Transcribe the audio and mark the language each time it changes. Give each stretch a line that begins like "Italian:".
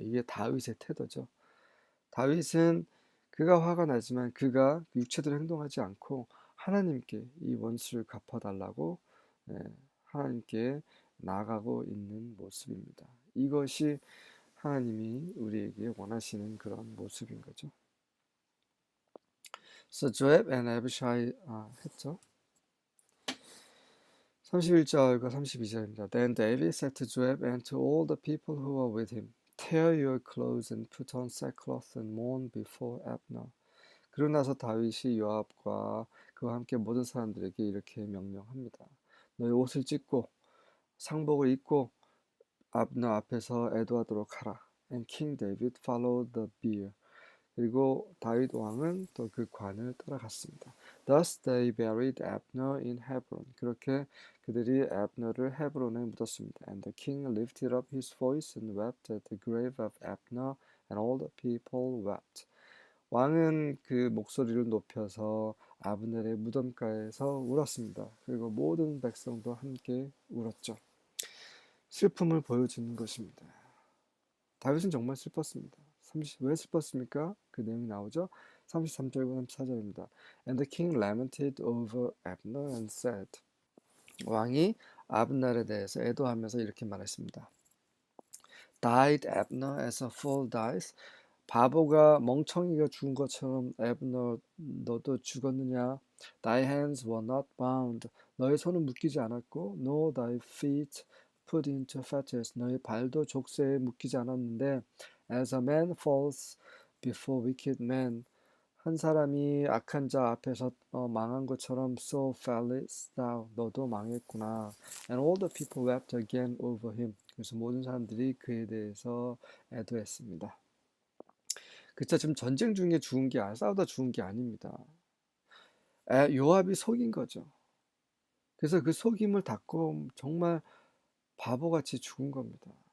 Korean: 이게 다윗의 태도죠. 다윗은 그가 화가 나지만 그가 육체대로 행동하지 않고 하나님께 이 원수를 갚아달라고 하나님께 나아가고 있는 모습입니다. 이것이 하나님이 우리에게 원하시는 그런 모습인 거죠.
English: So Joab and Abishai
Korean: 했죠. 31절과 32절입니다.
English: Then David said to Joab and to all the people who were with him, Tear your clothes and put on sackcloth and mourn before Abner.
Korean: 그러고 나서 다윗이 요압과 그와 함께 모든 사람들에게 이렇게 명령합니다. 너희 옷을 찢고 상복을 입고 압너 앞에서 애도하도록 하라.
English: And King David followed the bier.
Korean: 그리고 다윗 왕은 또 그 관을 따라갔습니다.
English: Thus they buried Abner in Hebron.
Korean: 그렇게 그들이 압너를 헤브론에 묻었습니다.
English: And the king lifted up his voice and wept at the grave of Abner, and all the people wept.
Korean: 왕은 그 목소리를 높여서 아브넬의 무덤가에서 울었습니다. 그리고 모든 백성도 함께 울었죠. 슬픔을 보여주는 것입니다. 다윗은 정말 슬펐습니다. 왜 슬펐습니까? 그 내용이 나오죠. 33절과 34절입니다.
English: And the king lamented over Abner and said,
Korean: 왕이 아브넬에 대해서 애도하면서 이렇게 말했습니다.
English: Died Abner as a fool dies?
Korean: 바보가 멍청이가 죽은 것처럼 애브너 너도 죽었느냐?
English: Thy hands were not bound.
Korean: 너의 손은 묶이지 않았고,
English: nor thy feet put into fetters.
Korean: 너의 발도 족쇄에 묶이지 않았는데,
English: as a man falls before wicked men.
Korean: 한 사람이 악한 자 앞에서 망한 것처럼
English: so fellest thou.
Korean: 너도 망했구나.
English: And all the people wept again over him.
Korean: 그래서 모든 사람들이 그에 대해서 애도했습니다. 그쵸, 지금 전쟁 중에 죽은 게 싸우다 죽은 게 아닙니다. 요압이 속인 거죠. 그래서 그 속임을 닫고 정말 바보같이 죽은 겁니다.